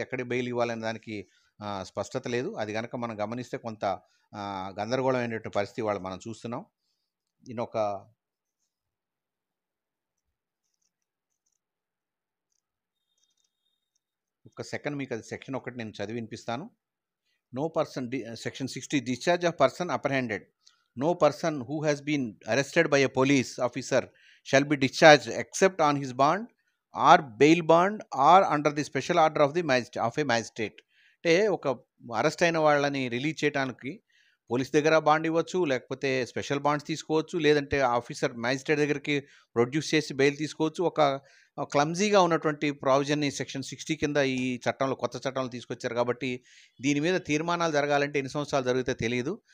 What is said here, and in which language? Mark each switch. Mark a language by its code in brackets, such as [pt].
[te] ఎక్కడ బెయిల్ ఇవ్వాలనే దానికి స్పష్టత లేదు. అది గనక మనం గమనిస్తే కొంత గందరగోళమైనటువంటి పరిస్థితి ఇవాళ మనం చూస్తున్నాం. నేనొక సెకండ్ మీకు అది సెక్షన్ ఒకటి నేను చదివి వినిపిస్తాను. [en] No person, section 60, discharge of person apprehended. No person who has been arrested by a police officer shall be discharged except on his bond or bail bond or under the special order of a magistrate. [te] అంటే ఒక arrest అయిన వాళ్ళని release చేయడానికి police దగ్గర bond ఇవ్వచ్చు, లేకపోతే special bonds తీసుకోవచ్చు, లేదంటే ఆఫీసర్ మ్యాజిస్ట్రేట్ దగ్గరికి ప్రొడ్యూస్ చేసి బెయిల్ తీసుకోవచ్చు. ఒక క్లమ్జీగా ఉన్నటువంటి ప్రావిజన్ని సెక్షన్ 60 కింద ఈ చట్టంలో కొత్త చట్టంలో తీసుకొచ్చారు కాబట్టి దీని మీద తీర్మానాలు జరగాలంటే ఎన్ని సంవత్సరాలు జరిగితే తెలియదు.